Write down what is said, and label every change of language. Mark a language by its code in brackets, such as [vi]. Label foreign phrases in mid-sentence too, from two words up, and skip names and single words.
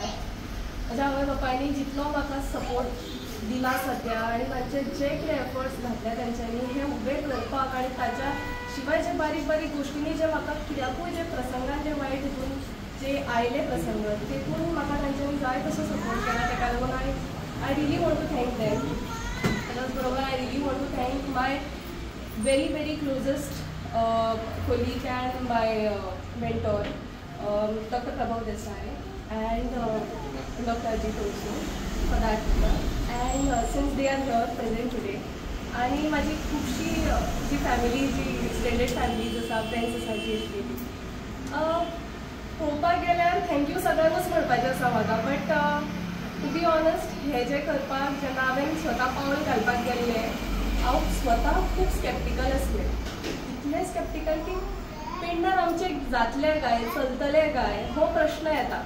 [kok] म्हाज्या आवय बापायनी जितलो म्हाका सपोर्ट दिला सद्या आनी तांचे जे कितें एफर्ट्स घातले तेंच्यांनी हे उबें करपाक आनी ताच्या शिवाय जे बारीक बारीक गोश्टींनी जे म्हाका कित्याकूय जे प्रसंगान जे वायट हितून जे आयले प्रसंग तेतून म्हाका तांच्यांनी जाय तसो सपोर्ट केला. ताका लागून [en] I really want to thank them. [mr] त्याच बरोबर [en] I really want to thank माय very very closest colleague and my mentor, Dr. Prabhav Desai and Dr. Ajit also for that and since they are here present today. [mr] आणि माझी खूपशी [kok] जी फॅमिली जी [en] extended families [kok] आसा फ्रेंड्स आसा जी आशिल्ली पळोवपाक गेल्यार थँक्यू सगळ्यांकूच म्हणपाचें आसा म्हाका. [en] but to be honest [kok] हे जे करपाक जेन्ना हांवें स्वता पावल घालपाक गेल्लें हांव स्वता खूब स्कॅप्टिकल आसलें. इतलें स्कॅप्टिकल की पेडण्यार आमचें जातलें काय, चलतलें काय हो प्रश्न येता.